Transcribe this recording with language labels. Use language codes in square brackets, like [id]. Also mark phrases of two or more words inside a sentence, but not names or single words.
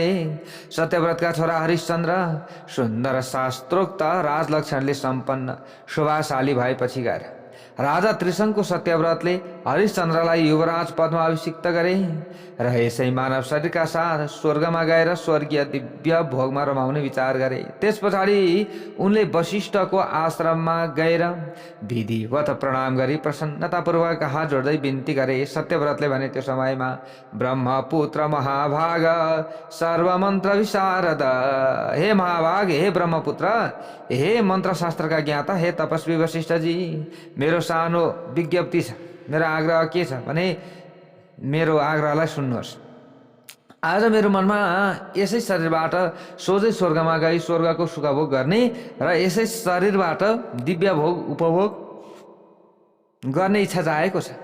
[ne] सत्यव्रतका छोरा हरिश्चन्द्र सुन्दर शास्त्रोक्त राजलक्षणले सम्पन्न शोभाशाली भएपछि गएर राजा त्रिशंकु सत्यव्रतले हरिश्चन्द्रलाई युवराज पदमा अभिषिक्त गरे र यसै मानव शरीरका साथ स्वर्गमा गएर स्वर्गीय दिव्य भोगमा रमाउने विचार गरे। त्यस पछाडि उनले वशिष्ठको आश्रममा गएर विधिवत प्रणाम गरी प्रसन्नतापूर्वक हात जोड्दै बिन्ती गरे। सत्यव्रतले भने त्यो समयमा ब्रह्मपुत्र महाभाग सर्वमन्त्र विशारद, हे महाभाग, हे ब्रह्मपुत्र, हे मन्त्रशास्त्रका ज्ञाता, हे तपस्वी वशिष्ठजी, मेरो सानो विज्ञप्ति छ। मेरो आग्रह के छ भने मेरो आग्रहलाई सुन्नुहोस्। आज मेरो मनमा यसै शरीरबाट सोझै स्वर्गमा गई स्वर्गको सुखभोग गर्ने र यसै शरीरबाट दिव्य भोग उपभोग गर्ने इच्छा जागेको छ।